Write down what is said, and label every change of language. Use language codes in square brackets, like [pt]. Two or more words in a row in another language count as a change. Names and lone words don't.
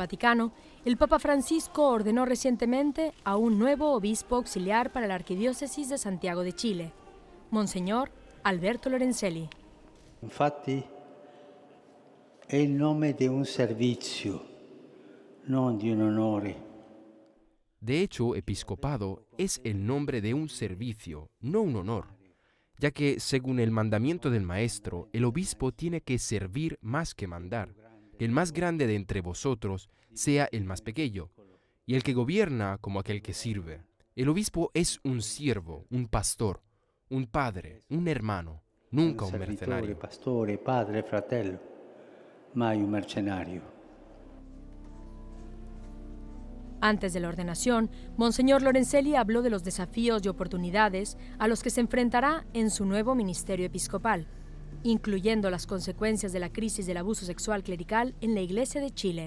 [es] Vaticano, el Papa Francisco ordenó recientemente a un nuevo obispo auxiliar para la Arquidiócesis de Santiago de Chile, Monseñor Alberto Lorenzelli. [it] Infatti è il nome di un servizio, non di un onore. [es] De hecho, episcopado es el nombre de un servicio, no un honor, ya que, según el mandamiento del Maestro, el obispo tiene que servir más que mandar. El más grande de entre vosotros sea el más pequeño, y el que gobierna como aquel que sirve. El obispo es un siervo, un pastor, un padre, un hermano, nunca un mercenario. [it] Pastore, padre, fratello, mai un mercenario. [es] Antes de la ordenación, Monseñor Lorenzelli habló de los desafíos y oportunidades a los que se enfrentará en su nuevo ministerio episcopal, incluyendo las consecuencias de la crisis del abuso sexual clerical en la Iglesia de Chile.